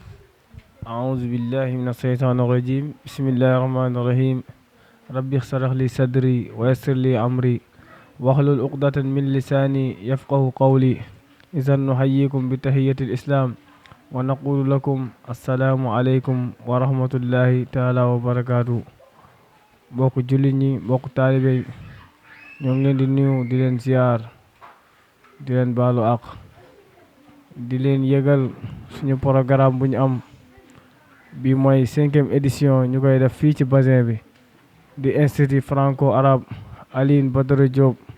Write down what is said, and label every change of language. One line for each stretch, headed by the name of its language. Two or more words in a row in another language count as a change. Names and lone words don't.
Arabic: أعوذ بالله من الشيطان الرجيم بسم الله الرحمن الرحيم ربي اشرح لي صدري ويسر لي أمري واحلل عقدة من لساني يفقه قولي إذا نحييكم بتحية الإسلام ونقول لكم السلام عليكم ورحمة الله تعالى وبركاته
Wolof: bokk jullit ñi bokk taalibe yi ñoo ngi leen di nuyu di leen ziar di leen baalu àq di leen yëgal suñu programme bu ñu am bi mooy 5e édition ñu koy def fii ci bassin bi di
French: institut franco-arabe
Wolof: Alioune Badara Diop